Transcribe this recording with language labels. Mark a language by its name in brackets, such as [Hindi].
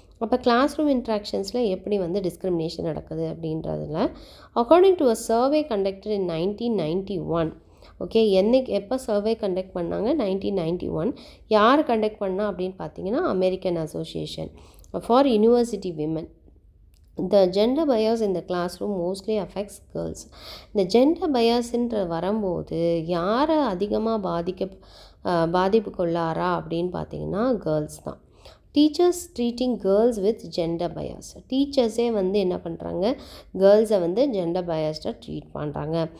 [Tamil] அப்போ class room இன்ட்ராக்ஷன்ஸில் எப்படி வந்து டிஸ்கிரிமினேஷன் நடக்குது அப்படின்றதுல [English] According to a survey conducted in 1991. [Tamil] Okay, எப்போ சர்வே கண்டக்ட் பண்ணாங்க? 1991. யார் கண்டக்ட் பண்ணா அப்படின்னு பார்த்தீங்கன்னா American association for university women. [English] The gender bias in the classroom mostly affects girls. [Tamil] இந்த ஜெண்டர் பயாஸ்ன்ற வரும்போது யாரை அதிகமாக பாதிப்புக்குள்ளாரா அப்படின்னு பார்த்தீங்கன்னா கேர்ள்ஸ் தான். [English] Teachers treating girls with gender bias. [Tamil] டீச்சர்ஸே வந்து என்ன பண்ணுறாங்க, கேர்ள்ஸை வந்து ஜெண்டர் பயாஸ்டாக ட்ரீட் பண்ணுறாங்க.